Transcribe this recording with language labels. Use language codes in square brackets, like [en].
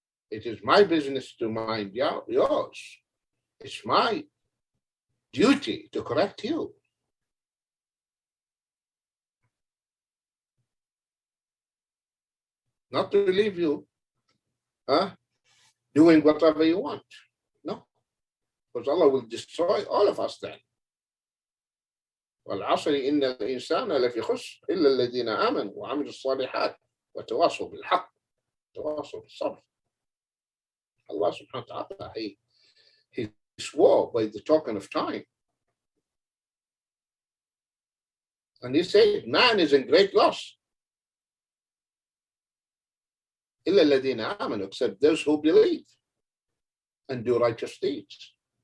[en] It is my business to mind yours. It's my duty to correct you. Not to leave you doing whatever you want. No. Because Allah will destroy all of us then. [ar] والعصر إن الإنسان لفي خسر إلا الذين آمنوا وعملوا الصالحات وتواصوا بالحق وتواصوا بالصبر. [en] Allah subhanahu wa ta'ala, he swore by the token of time. And he said, man is in great loss. [ar] إلا الذين آمنوا, [en] except those who believe and do righteous deeds.